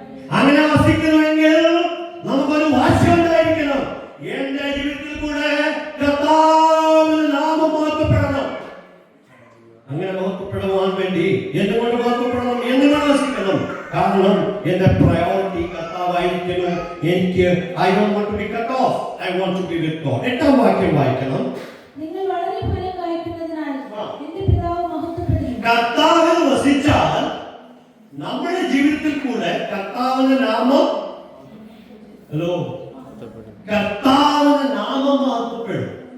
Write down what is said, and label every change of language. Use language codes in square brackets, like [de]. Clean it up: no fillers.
[ml] അങ്ങനെ വസിക്കണമെങ്കിൽ നമുക്കൊരു വാശിയുണ്ടായിരിക്കണം. എന്റെ ജീവിതത്തിൽ കൂടെ കർത്താവിന്റെ നാമം മഹത്വപ്പെടണം. അങ്ങനെ മഹത്വപ്പെടുവാൻ വേണ്ടി എന്തുകൊണ്ട് മഹത്വപ്പെടണം? എന്തുകൊണ്ട് വസിക്കണം? കാരണം എന്റെ പ്രയോറിറ്റി കർത്താവായിരിക്കണം. എനിക്ക് [en] I don't want to be cut off. I want to be with God. [ml] 8-ാം വാക്യം വായിക്കണം. നിങ്ങൾ വളരെ ഫലം കായ്ക്കുന്നതിനാൽ എന്റെ പിതാവ് മഹത്വപ്പെടുന്നു. കർത്താവിൽ വസിച്ചാൽ നമ്മുടെ ജീവിതത്തിൽ കൂടെ കർത്താവിന്റെ നാമം കർത്താവിന്റെ നാമം മഹത്വപ്പെടും.